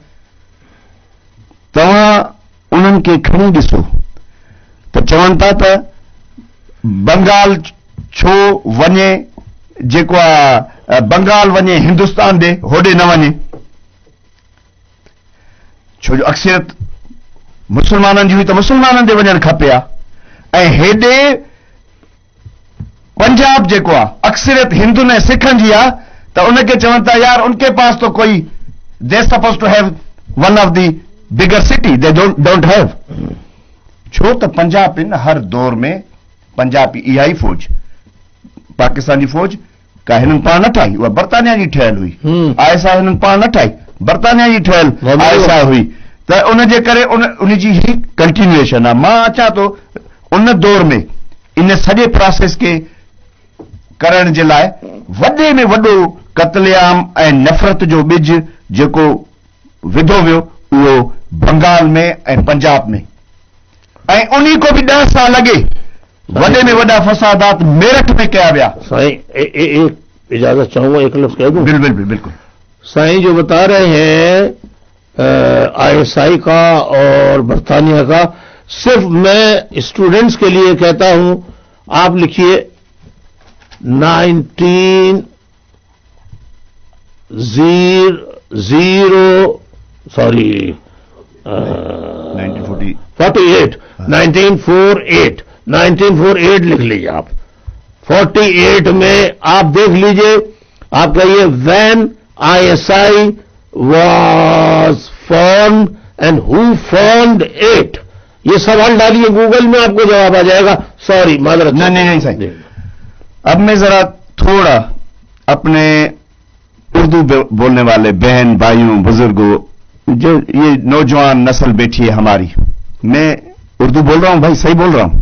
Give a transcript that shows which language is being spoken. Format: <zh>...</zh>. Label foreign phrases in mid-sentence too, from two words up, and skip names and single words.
<sd>तव्हां उन्हनि खे खणी ॾिसो त चवनि था त बंगाल छो वञे, जेको आहे बंगाल वञे हिंदुस्तान ॾे, होॾे न वञे, छो जो अक्सरियत मुसलमाननि जी हुई त मुसलमाननि ॾे वञणु खपे हा। ऐं हेॾे पंजाब जेको आहे अक्सरियत हिंदुनि ऐं सिखनि जी आहे, त उनखे चवनि था यार</sd> <ur>ان کے پاس تو کوئی</ur> <en>they suppose to have one of the bigger city, they don't have.</en> <sd>छो त पंजाब इन हर दौर में पंजाब इहा ई फौज, पाकिस्तानी फौज का हिननि पाण न ठाही, उहा बर्तानिया जी ठहियल हुई। आईएसआई हिननि पाण न ठाही, बर्तानिया जी ठहियल आईएसआई हुई, त उनजे करे उन जी ही कंटिन्यूएशन आहे। मां अचां थो उन दौर में इन सॼे प्रोसेस खे करण जे लाइ वॾे में वॾो कत्लेआम ऐं नफ़रत जो ॿिज जेको विधो वियो उहो बंगाल में ऐं पंजाब में, ऐं उन्ही</sd> <ur>کو بھی 10 سال لگے</ur> <sd>वडे में वडा फसादात मेरठ में कया गया।</sd> <ur>سائیں ایک اجازت چاہوں گا، ایک لفظ کہہ دوں? بالکل بالکل. سائیں جو بتا رہے ہیں آئی ایس آئی کا اور برطانیہ کا، صرف میں اسٹوڈنٹس کے لیے کہتا ہوں، آپ لکھیے 1948 لکھ لیجیے آپ. 48 میں آپ دیکھ لیجیے، آپ کہیے</ur> <en>when ISI was formed and who formed it,</en> <ur>یہ سوال ڈالیے گوگل میں، آپ کو جواب آ جائے گا. سوری معذرت. نہیں صحیح. اب میں ذرا تھوڑا اپنے اردو بولنے والے بہن بھائیوں بزرگوں، جو یہ نوجوان نسل بیٹھی ہے ہماری، میں اردو بول رہا ہوں بھائی، صحیح بول رہا ہوں?</ur>